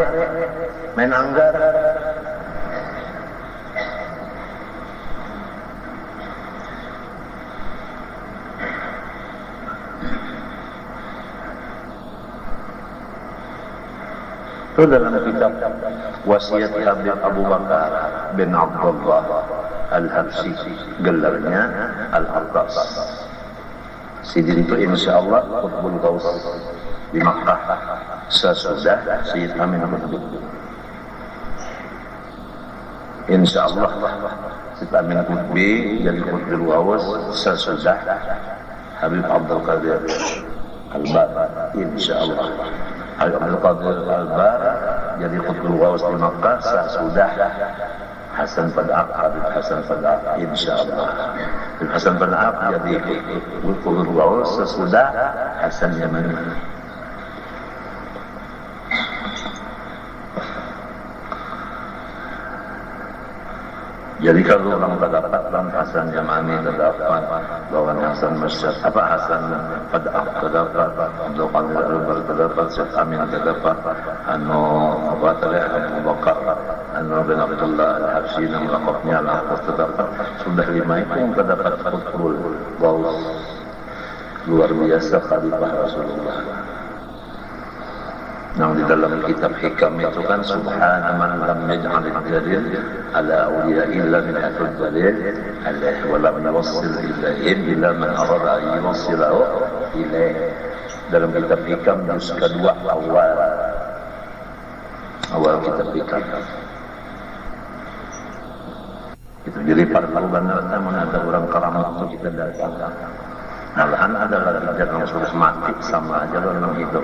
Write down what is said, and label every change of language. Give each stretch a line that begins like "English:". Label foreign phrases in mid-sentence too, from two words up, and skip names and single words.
Banjar: Main anggar. Itu dalam kitab wasiat Habib Abu Bakar bin Abdullah Al-Habsyi, gelarnya Al-Abbas. Sidin itu insyaallah Qutbul Ghaus di Makkah sesudah Sayyid Amin Qutb. Insyaallah Sayyid Amin Qutb jadi Qutbul Ghaus sesudah Habib Abdul Qadir Al-Bar, insyaallah. Abdul Qadir Al-Bar jadi Qutbul Ghaus di Makkah sesudah Hasan Fad'aq, Habib Hasan Fad'aq, insyaallah. Habib Hasan Fad'aq jadi Qutbul Ghaus sesudah Hasan Yamani. Jadi kalau orang terdapat dalam Hasan Yamani terdapat bahwa Hasan Masyad, Hasan Fad'aq terdapat, Abdul Qadir Al-Bar terdapat, Syekh Amin terdapat, Abu Bakar, bin Abdullah Al-Habsyi yang lakabnya Al-Abbas terdapat. Sudah 5 itu yang terdapat Qutbul Ghaus. Luar biasa Khalifah Rasulullah. Nah, di dalam kitab hikam itu kan
Arabic: سبحان من لم يجعل الدليل على أوليائه إلا من حيث الدليل عليه ولم يوصل إليهم إلا من أراد أن يوصله إليه.
Banjar: Dalam kitab hikam juz kedua awal kitab hikam itu jadi parlan ada orang keramat itu kita datang. Malahan ada lagi yang sudah mati sama aja orang hidup.